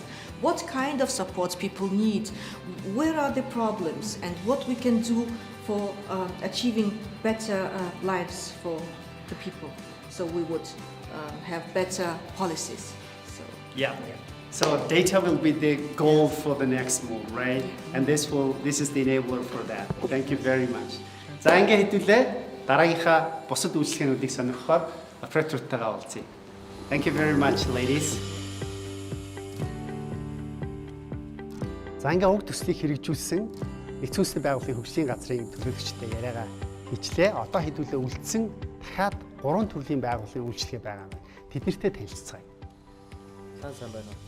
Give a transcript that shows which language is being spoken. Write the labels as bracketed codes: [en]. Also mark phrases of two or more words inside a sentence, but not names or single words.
[en] What kind of support people need, where are the problems, and what we can do for achieving better lives for the people, so we would have better policies. So yeah. So data will be the goal for the next move, right? And this is the enabler for that. Thank you very much. [mn] За ингээд хэдүүлээ дараагийнхаа бусад үйлчлэгээнүүдийг сонирхохоор оператортойгоо уулзъя. [en] Thank you very much, ladies. [mn] За ингээд уг төслийг хэрэгжүүлсэн эцэг үүсний байгууллагын хөгжлийн газрын төлөөлөгчтэй яриагаа хийчлээ. Одоо хэдүүлээ үлдсэн дахиад 3 төрлийн байгууллагын үйлчлэгээ байгаа юм. Тэднэртэй танилццгаая. Сайн байна уу?